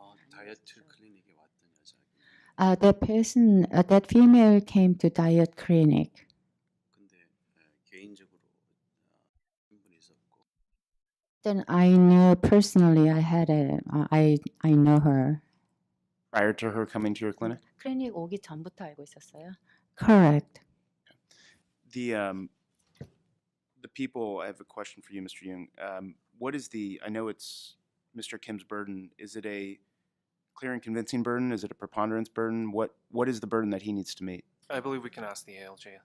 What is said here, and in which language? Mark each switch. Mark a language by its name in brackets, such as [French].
[Korean] 다이어트 클리닉에 왔던 여자. [English] That person, that female came to diet clinic. [Korean] 근데 개인적으로 친분이 있었고. [English] Then I knew personally I know her. Prior to her coming to your clinic? [Korean] 클리닉 오기 전부터 알고 있었어요. [English] Correct. The people, I have a question for you, Mr. Young. What is I know it's Mr. Kim's burden. Is it a clear and convincing burden? Is it a preponderance burden? What is the burden that he needs to meet? I believe we can ask the ALJ.